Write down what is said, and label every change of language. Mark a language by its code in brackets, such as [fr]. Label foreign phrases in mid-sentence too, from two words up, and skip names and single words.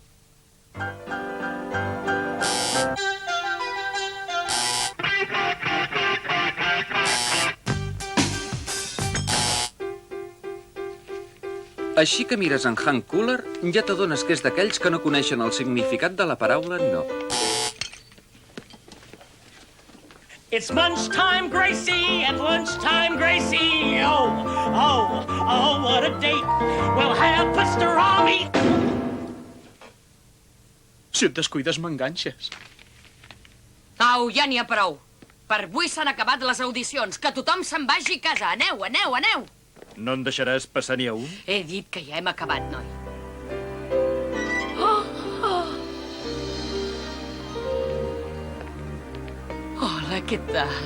[ca] Així que mires en Hank Cooler, ja t'adones que és d'aquells que no coneixen el significat de la paraula no. [en] It's lunchtime, Gracie, at lunchtime, Gracie. Oh, oh, oh, what a date. We'll have pastrami. [ca] Si et descuides, m'enganxes. Au, ja n'hi ha prou. Per avui s'han acabat les audicions. Que tothom se'n vagi a casa. Aneu, aneu, aneu. No en deixaràs passar ni a un? He dit que ja hem acabat, noi. Hola, què tal?